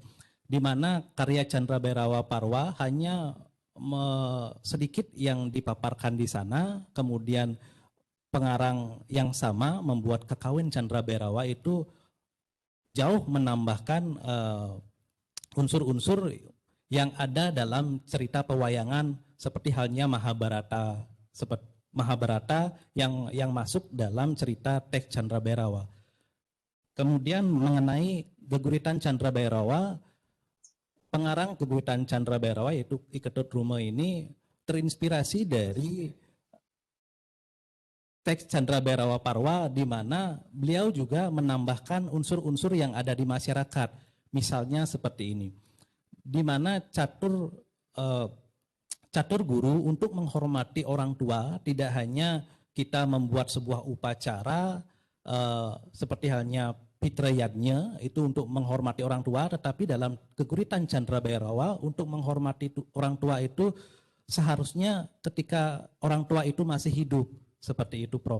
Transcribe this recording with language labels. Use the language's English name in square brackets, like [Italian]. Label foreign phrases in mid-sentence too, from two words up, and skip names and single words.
[Indonesian] Di mana karya Chandra Bhairawa Parwa hanya sedikit yang dipaparkan di sana, kemudian pengarang yang sama membuat kekawin Chandra Bhairawa itu jauh menambahkan unsur-unsur yang ada dalam cerita pewayangan seperti halnya Mahabharata yang masuk dalam cerita teks Chandra Bhairawa. Kemudian mengenai geguritan Chandra Bhairawa, pengarang geguritan Chandra Bhairawa yaitu I Ketut-Ruma ini terinspirasi dari teks Chandra Bhairawa Parwa, di mana beliau juga menambahkan unsur-unsur yang ada di masyarakat. Misalnya seperti ini, di mana catur guru untuk menghormati orang tua tidak hanya kita membuat sebuah upacara seperti halnya Pitra Yagnya itu untuk menghormati orang tua, tetapi dalam geguritan Chandra Bhairawa untuk menghormati orang tua itu seharusnya ketika orang tua itu masih hidup, seperti itu, Prof.